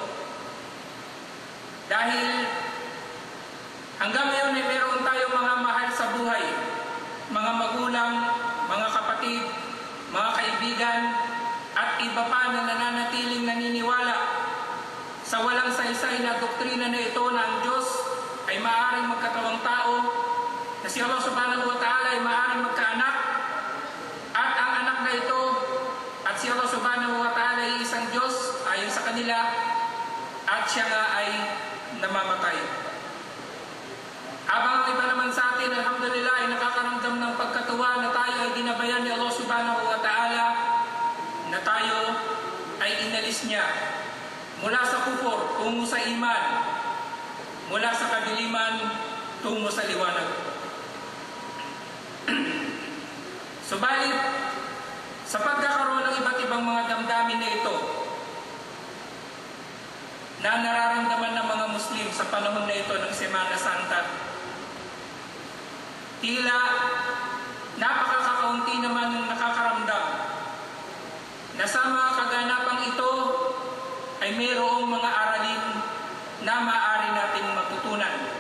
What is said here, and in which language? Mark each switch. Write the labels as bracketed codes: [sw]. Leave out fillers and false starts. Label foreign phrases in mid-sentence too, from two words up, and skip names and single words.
[tl] Dahil hanggang ngayon ay meron tayong mga mahal sa buhay, mga magulang, mga kapatid, mga kaibigan, at iba pa na nananatiling naniniwala sa walang saysay na doktrina na ito na ang Diyos ay maaaring magkatawang tao, na si Allah [ar] سبحانه وتعالى [tl] ay maaaring magkaanak, at ang anak na ito at si Allah [ar] سبحانه وتعالى [tl] ay isang Diyos ayon sa kanila, at siya nga ay namamatay. Habang ang iba naman sa atin, alhamdulillah, ay nakakaramdam ng pagkatuwa na tayo ay ginabayan ni Allah [ar] سبحانه وتعالى, [tl] na tayo ay inalis niya mula sa kufur tungo sa iman, mula sa kadiliman tungo sa liwanag. Subalit, sa pagkakaroon ng iba't ibang mga damdamin na ito na nararamdaman ng mga Muslim sa panahon na ito ng Semana Santa, tila napakakaunti naman ng nakakaramdam na sa mga kaganapang ito ay mayroong mga aralin na maaari nating matutunan.